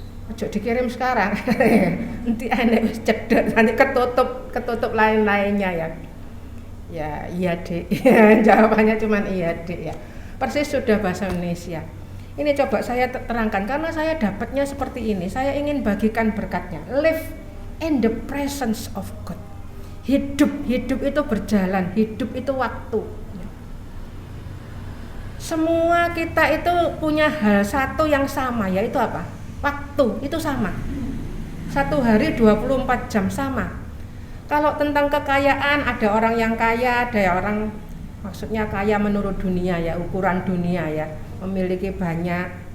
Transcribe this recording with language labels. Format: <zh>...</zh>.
<jv>Ojo dikirim sekarang. Nanti enek cedek, nanti ketutup lain-lainnya ya.</jv> <id>Ya, iya Dek. Jawabannya cuman iya Dek ya. Persis sudah bahasa Indonesia. Ini coba saya terangkan karena saya dapatnya seperti ini. Saya ingin bagikan berkatnya.</id> <en>Live in the presence of God.</en> <id>Hidup itu berjalan, hidup itu waktu. Semua kita itu punya hal satu yang sama, yaitu apa? Waktu itu sama. 1 hari 24 jam sama. Kalau tentang kekayaan, ada orang yang kaya, ada orang maksudnya kaya menurut dunia ya, ukuran dunia ya, memiliki banyak.</id>